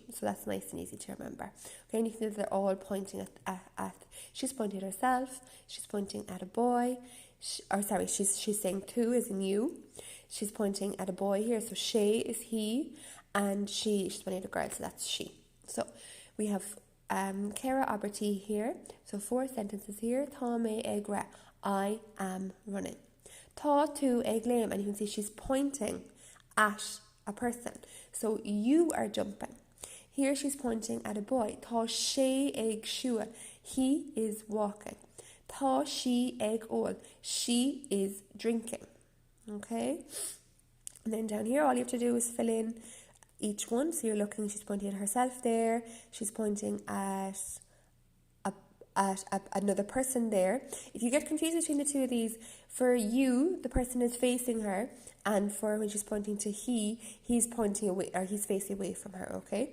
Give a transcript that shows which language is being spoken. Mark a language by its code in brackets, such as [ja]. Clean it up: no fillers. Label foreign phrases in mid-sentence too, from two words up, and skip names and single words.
[en] So that's nice and easy to remember. Okay, and you can see that they're all pointing at she's pointing at herself, she's pointing at a boy, she's saying tu is in you. She's pointing at a boy here, so she is he, and she's pointing at a girl, so that's she. So we have [ga] Cara Aberty [en] here, so 4 sentences here. [ga] Tá mé ag ra, [en] I am running. [ga] Tá tú ag léim, [en] and you can see she's pointing at a person. So you are jumping. Here she's pointing at a boy. [ga] Tá sé ag siúil, [en] he is walking. [ga] Tá she ag ól, [en] she is drinking. Okay? And then down here, all you have to do is fill in each one. So you're looking, she's pointing at herself there, she's pointing at another person there. If you get confused between the two of these, for you, the person is facing her, and for when she's pointing to he's pointing away, or he's facing away from her, okay?